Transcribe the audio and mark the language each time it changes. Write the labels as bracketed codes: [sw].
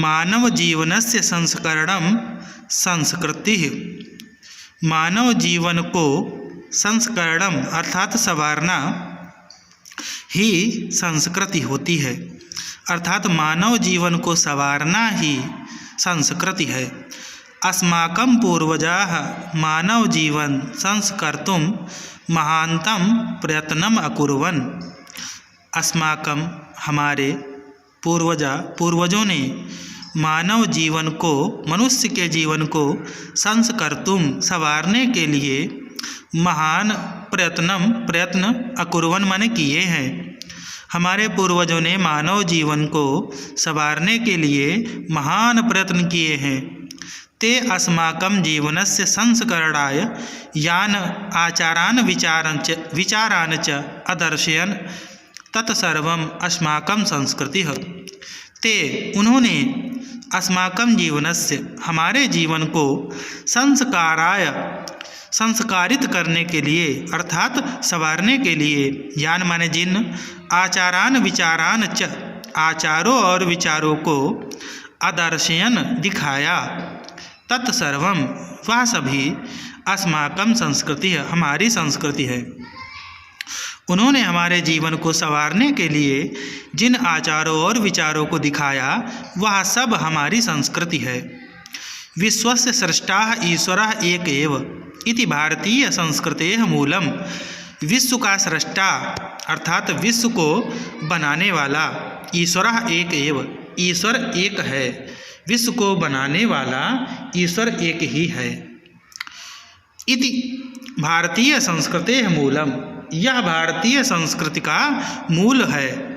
[sa] मानव जीवनस्य संस्करणम संस्कृति। [hi] मानव जीवन को [sa] संस्करणम [hi] अर्थात संवारना ही संस्कृति होती है। अर्थात मानव जीवन को संवारना ही संस्कृति है। [sa] अस्माकं पूर्वजाः मानव जीवन संस्कर्तुं महान्तं प्रयत्नम् अकुर्वन्। अस्माकं [hi] हमारे पूर्वजों ने मानव जीवन को, मनुष्य के जीवन को [sa] संस्कर्तुं [hi] संवारने के लिए महान प्रयत्न [sa] अकुर्वन् [hi] माने किए हैं। हमारे पूर्वजों ने मानव जीवन को संवारने के लिए महान प्रयत्न किए हैं। [sa] ते अस्माकं जीवनस्य संस्करणाय यान आचारान् विचारान् च अदर्शयन् तत्सर्वम् अस्माकं संस्कृतिः। [hi] ते उन्होंने [sa] अस्माकं जीवनस्य [hi] हमारे जीवन को संस्कारित करने के लिए अर्थात संवारने के लिए, यान माने जिन, [sa] आचारान विचारान च [hi] आचारों और विचारों को, अदर्शयन दिखाया, [sa] तत्सर्वम [hi] वह सभी [sa] अस्माकं संस्कृति [hi] है, हमारी संस्कृति है। उन्होंने हमारे जीवन को संवारने के लिए जिन आचारों और विचारों को दिखाया, वह सब हमारी संस्कृति है। [sa] विश्वस्य सृष्टाः ईश्वरः एक एव इति भारतीय संस्कृतेः मूलम। [hi] विश्व का सृष्टा अर्थात विश्व को बनाने वाला [sa] ईश्वरः एक एव, [hi] ईश्वर एक है। विश्व को बनाने वाला ईश्वर एक ही है। [sa] इति भारतीय संस्कृतेः मूलम, [hi] यह भारतीय संस्कृति का मूल है।